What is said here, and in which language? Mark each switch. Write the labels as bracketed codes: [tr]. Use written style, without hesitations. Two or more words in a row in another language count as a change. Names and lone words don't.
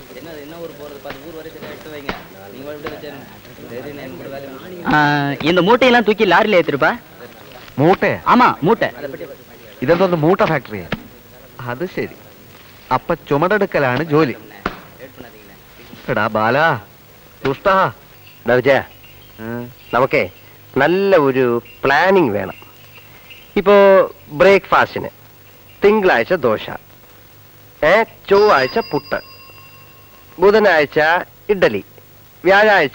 [ta] இந்த மூட்டையெல்லாம் தூக்கி லாரில ஏத்திருப்பா. [ml] മൂട്ടേ? [ta] ஆமா மூட்டை. [ml] ഇതെന്തോന്ന് മൂട്ട ഫാക്ടറി? അത് ശരി. അപ്പൊ ചുമടെടുക്കലാണ് ജോലി. എടാ ബാലാ, ദുഷ്ടാ. നമുക്കേ നല്ല ഒരു പ്ലാനിങ് വേണം. ഇപ്പോ ബ്രേക്ക്ഫാസ്റ്റിന് തിങ്കളാഴ്ച ദോശ, ചൊവ്വാഴ്ച പുട്ട്, ബുധനാഴ്ച ഇഡ്ഡലി, വ്യാഴാഴ്ച